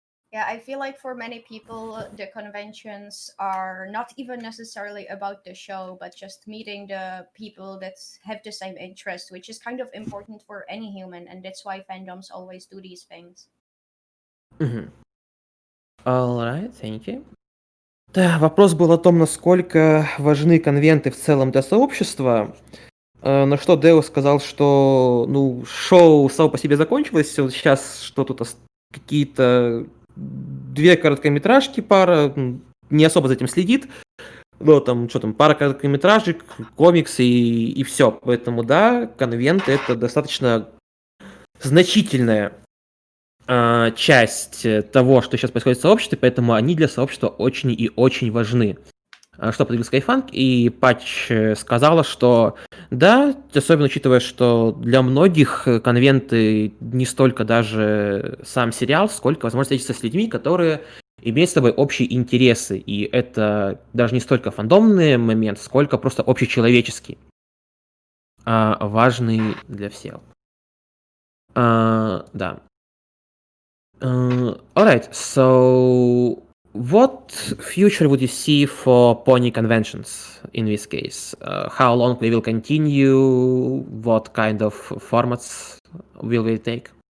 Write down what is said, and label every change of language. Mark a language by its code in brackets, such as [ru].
[en] Yeah, I feel like for many people, the conventions are not even necessarily about the show, but just meeting the people that have the same interest, which is kind of important for any human, and that's why fandoms always do these things. Alright, thank you. [ru] Да, вопрос был о том, насколько важны конвенты в целом для сообщества. На что Деус сказал, что шоу само по себе закончилось, вот сейчас что тут какие-то 2 короткометражки, пара, не особо за этим следит. Ну, там, пара короткометражек, комиксы и все. Поэтому, да, конвент — это достаточно значительная часть того, что сейчас происходит в сообществе, поэтому они для сообщества очень и очень важны. Что подвиг Скайхэнк, и Пач сказала, что да, особенно учитывая, что для многих конвенты не столько даже сам сериал, сколько возможность встретиться с людьми, которые имеют с тобой общие интересы, и это даже не столько фандомный момент, сколько просто общечеловеческий, важный для всех. Да. [en] Alright, so what future would you see for pony conventions in this case? How long they will continue? What kind of formats will they take?